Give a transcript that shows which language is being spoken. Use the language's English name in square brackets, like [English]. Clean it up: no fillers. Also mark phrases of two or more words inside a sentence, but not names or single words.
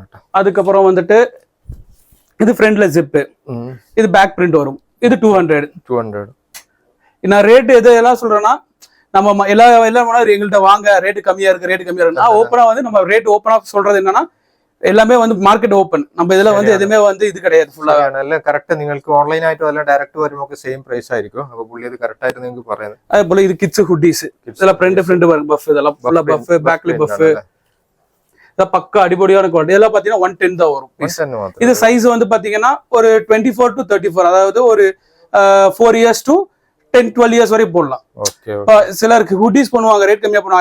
[Tamil] அதுக்கப்புறம் வந்துட்டு இது ஃப்ரண்ட்ல ஜிப். இது [English] back print [Tamil] வரும். இது 200. நான் ரேட் எல்லாம் சொல்றேன்னா, நம்ம எல்லாம் எங்கள்கிட்ட வாங்க ரேட்டு கம்மியா இருக்கு. ஓப்பனா வந்து நம்ம ரேட் ஓப்பனா சொல்றது என்னன்னா, எல்லாமே வந்து [English] market open. [Tamil] நம்ம இதுல வந்து எதுவுமே வந்து இது கிடையாது. [Malayalam] ഫുള്ളാ നല്ല കറക്റ്റ് നിങ്ങൾക്ക് ഓൺലൈൻ ആയിട്ട് അല്ല ഡയറക്റ്റ് വരുമ്പോൾ [English] same price [Malayalam] ആയിരിക്കും. അപ്പോൾ പുള്ളി അത് കറക്റ്റ് ആയിട്ട് നിങ്ങൾക്ക് പറയുന്നത്. അതേപോലെ ഇത് [English] kids hoodies. [Malayalam] இதெல்லாம் [English] front puff. [Tamil] இதெல்லாம் ஃபுல்லா பஃப், பேக்ல பஃப். இத பக்கா அடிபொடியான குவாலிட்டி. இதெல்லாம் பாத்தீங்கன்னா 110 தான் வரும். இது சைஸ் வந்து பாத்தீங்கன்னா ஒரு 24 to 34, அதாவது ஒரு [English] 4 years to 10-12 years [Tamil] வரை போடலாம். சிலருக்கு ஹுடிஸ் பண்ணுவாங்க, ரேட் கம்மியா பண்ணுவாங்க.